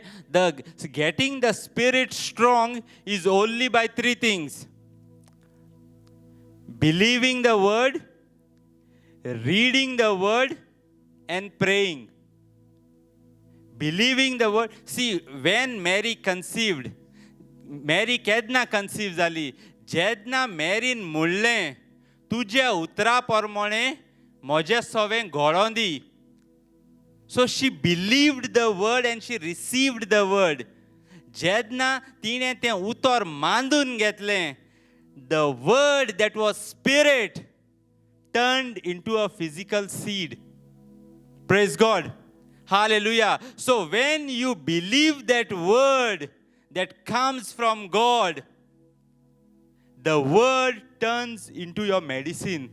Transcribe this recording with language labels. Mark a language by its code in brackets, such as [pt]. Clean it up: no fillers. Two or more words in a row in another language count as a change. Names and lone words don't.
[en] Getting the spirit strong is only by three things. Believing the word, reading the word, and praying. Believing the word. See, when Mary conceived, Mary [kok] केदना conceive जाली, जेदना Maryन म्हणलें तुझे उतरा प्रमाणे म्हजें सवें घडोवन दी. [en] So she believed the word and she received the word. [kok] जेदना तिणें तें उतर मांडून घेतलें, [en] the word that was spirit turned into a physical seed. Praise God. Hallelujah. So when you believe that word that comes from God, the word turns into your medicine.